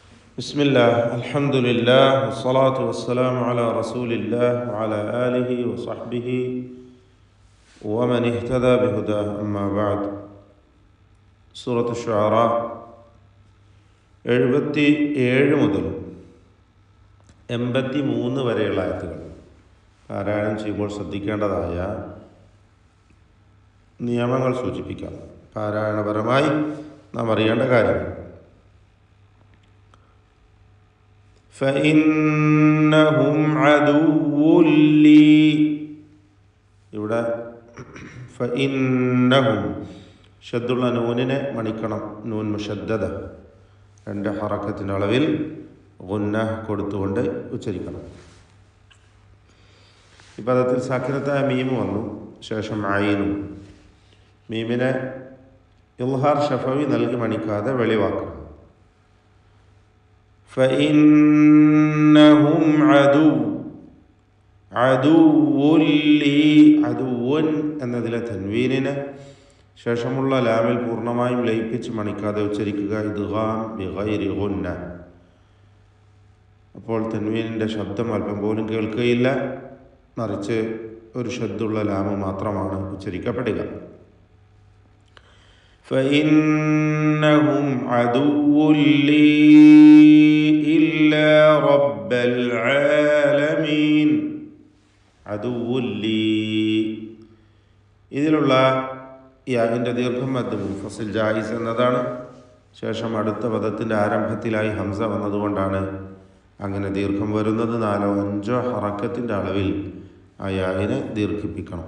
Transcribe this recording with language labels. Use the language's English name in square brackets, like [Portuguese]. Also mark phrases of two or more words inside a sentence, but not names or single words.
[Arabic] بسم الله الحمد لله والصلاة والسلام على رسول الله وعلى آله وصحبه ومن اهتدى بهداه أما بعد. [Malayalam] സൂറത്ത് ഷുആറ 77 മുതൽ 83 വരെയുള്ള ആയത്തുകൾ പാരായണം ചെയ്യുമ്പോൾ ശ്രദ്ധിക്കേണ്ടതായ നിയമങ്ങൾ സൂചിപ്പിക്കാം. പാരായണപരമായി നാം അറിയേണ്ട കാര്യങ്ങൾ. [Arabic] فإنهم عدو لي. [Malayalam] ഇവിടെ فإنهم ഷദ്ദുള്ള നൂനിനെ മണിക്കണം. [Arabic] نون مشددة [Malayalam] 2 ഹറക്കത്തിൻ്റെ അളവിൽ ഗുന്ന കൊടുത്തുകൊണ്ട് ഉച്ചരിക്കണം. ഈ പദത്തിൽ സാക്കിനത്തായ മീമ് വന്നു, ശേഷം ഐനും. മീമിനെ [Arabic] إظهار شفوي [Malayalam] നൽകി മണിക്കാതെ വെളിവാക്കണം. [Arabic] فإنهم عدو لي. [Malayalam] അദുവൻ എന്നതിലെ തൻവീനിനെ ശേഷമുള്ള ലാമിൽ പൂർണ്ണമായും ലയിപ്പിച്ച് മണിക്കാതെ ഉച്ചരിക്കുക. [Arabic] إدغام بغير غنة. [Malayalam] അപ്പോൾ തൻവീനിൻ്റെ ശബ്ദം അല്പം പോലും കേൾക്കുകയില്ല, മറിച്ച് ഒരു ശബ്ദമുള്ള ലാമ് മാത്രമാണ് ഉച്ചരിക്കപ്പെടുക. [Arabic] فإنهم عدو لي إلا رب العالمين. عدو لي [Malayalam] ഇതിലുള്ള യാഇൻ്റെ ദീർഘം [Arabic] مد منفصل جائز [Malayalam] എന്നതാണ്. ശേഷം അടുത്ത പദത്തിൻ്റെ ആരംഭത്തിലായി ഹംസ വന്നതുകൊണ്ടാണ് അങ്ങനെ ദീർഘം വരുന്നത്. 4-5 ഹറക്കത്തിൻ്റെ അളവിൽ ആ യാഇനെ ദീർഘിപ്പിക്കണം.